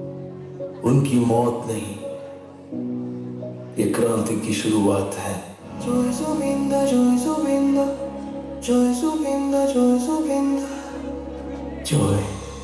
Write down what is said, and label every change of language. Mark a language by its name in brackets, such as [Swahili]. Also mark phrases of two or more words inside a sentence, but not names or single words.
[Hindi] उनकी मौत नहीं, ये क्रांति की शुरुआत है। [Assamese] জয় জুবিন দা জয় জুবিন দা জয় জুবিন দা জয়